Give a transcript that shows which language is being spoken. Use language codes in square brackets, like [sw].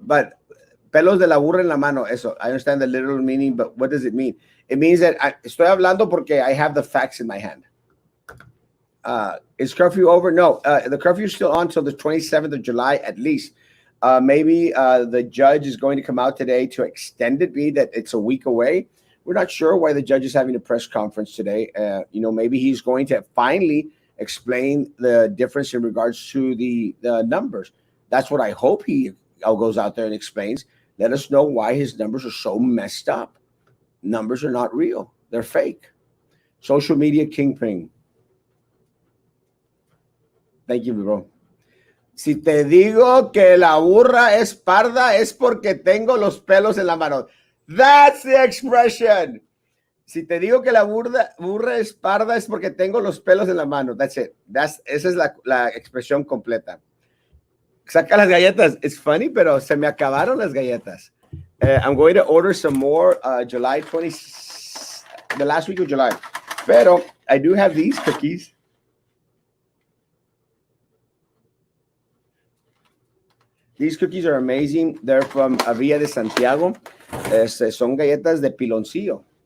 [es] But pelos de la burra en la mano. Eso. [en] I understand the literal meaning, but what does it mean? It means that [es] estoy hablando porque [en] I have the facts in my hand. Is curfew over? No, the curfew is still on until the 27th of July at least. Maybe the judge is going to come out today to extend it, be that it's a week away. We're not sure why the judge is having a press conference today. Maybe he's going to finally explain the difference in regards to the numbers. That's what I hope he goes out there and explains. Let us know why his numbers are so messed up. Numbers are not real; they're fake. Social media kingpin. Thank you, bro. [es] Si te digo que la burra es parda, es porque tengo los pelos en la mano. [en] That's the expression. [es] Si te digo que la burra es parda, es porque tengo los pelos en la mano. [en] That's it. [es] Esa es la expresión completa. Saca las galletas. [en] It's funny, [es] pero se me acabaron las galletas. [en] I'm going to order some more July 20, the last week of July. Pero I do have these cookies. These cookies are amazing. They're from Villa de Santiago. [es] Son galletas de piloncillo.